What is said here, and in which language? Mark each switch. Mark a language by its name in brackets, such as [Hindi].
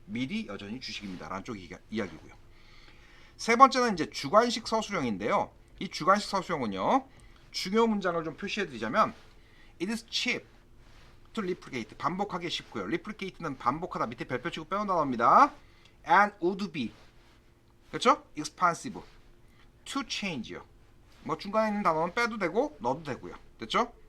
[Korean] 밀이 여전히 주식입니다. 라는 쪽 이야기고요. 세 번째는 이제 주관식 서술형인데요. 이 주관식 서술형은요. 중요 문장을 좀 표시해 드리자면 [English] It is cheap to replicate [Korean] 반복하기 쉽고요. replicate는 반복하다 밑에 별표 치고 빼놓은 단어입니다. [English] And would be 그렇죠? expensive to change [Korean] 요. 뭐 중간에 있는 단어는 빼도 되고 넣어도 되고요. 됐죠?